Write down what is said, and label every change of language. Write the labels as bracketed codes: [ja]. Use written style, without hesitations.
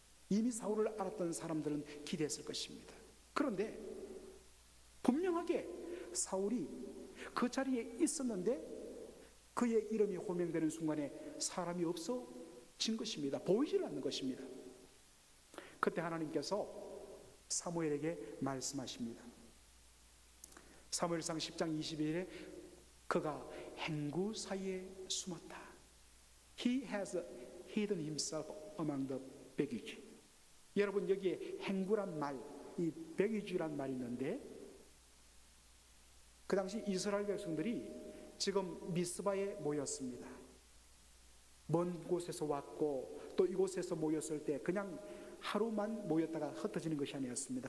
[ko] 이미 사울을 알았던 사람들은 기대했을 것입니다. 그런데 분명하게 사울이 그 자리에 있었는데 그의 이름이 호명되는 순간에 사람이 없어진 것입니다. 보이질 않는 것입니다. 그때 하나님께서 사무엘에게 말씀하십니다. 사무엘상 10장 22절에 그가 행구 사이에 숨었다. [en] He has hidden himself among the baggage. [ko] 여러분, 여기에 행구란 말, 이 baggage 말이 있는데, 그 당시 이스라엘 백성들이 지금 미스바에 모였습니다. 먼 곳에서 왔고 또 이곳에서 모였을 때 그냥 하루만 모였다가 흩어지는 것이 아니었습니다.